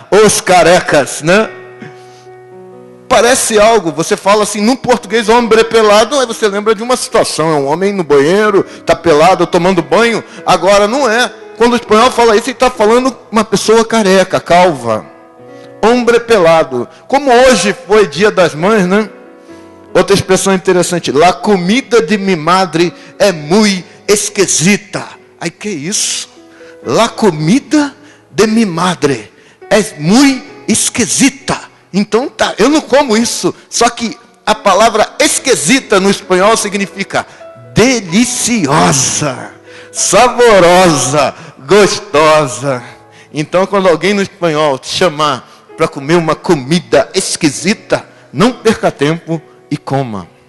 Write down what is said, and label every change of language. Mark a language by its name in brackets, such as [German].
[Portuguese] Os carecas, né? Parece algo, você fala assim, no português, [Spanish] hombre pelado, [Portuguese] aí você lembra de uma situação, é um homem no banheiro, está pelado, tomando banho. Agora, não é. Quando o espanhol fala isso, ele está falando uma pessoa careca, calva. [Spanish] Hombre pelado. [Portuguese] Como hoje foi dia das mães, né? Outra expressão interessante, [Spanish] la comida de mi madre é muy esquisita. [Portuguese] Aí, que isso? [Spanish] La comida de mi madre é muy esquisita. [Portuguese] Então tá, eu não como isso. Só que a palavra esquisita no espanhol significa deliciosa, saborosa, gostosa. Então quando alguém no espanhol te chamar para comer uma comida esquisita, não perca tempo e coma.